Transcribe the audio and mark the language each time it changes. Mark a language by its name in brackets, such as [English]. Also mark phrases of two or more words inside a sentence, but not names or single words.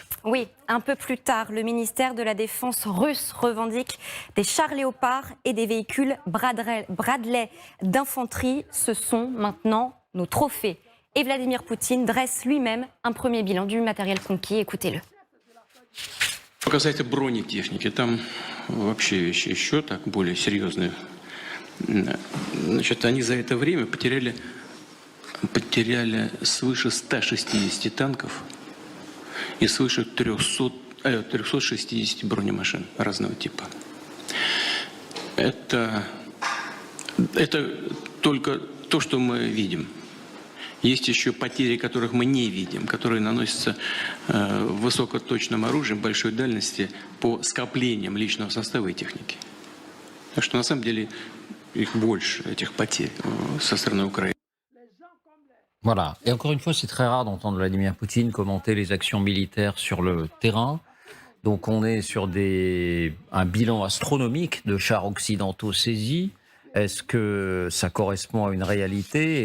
[French] Oui, un peu plus tard, le ministère de la Défense russe revendique des chars Léopard et des véhicules Bradley d'infanterie. Ce sont maintenant nos trophées. Et Vladimir Poutine dresse lui-même un premier bilan du matériel conquis. Écoutez-le. [Russian] По касательно бронетехники, там вообще вещи еще так более серьезные. Значит, они за это время потеряли свыше 160 танков и свыше 360 бронемашин разного типа. Это только то, что мы видим. Есть еще потери, которых мы не видим, которые наносятся высокоточным оружием большой дальности по скоплениям личного состава и техники. Так что на самом деле их больше, этих потерь со стороны Украины. [French] Voilà. Et encore une fois, c'est très rare d'entendre Vladimir Poutine commenter les actions militaires sur le terrain. Donc on est sur un bilan astronomique de chars occidentaux saisis. Est-ce que ça correspond à une réalité?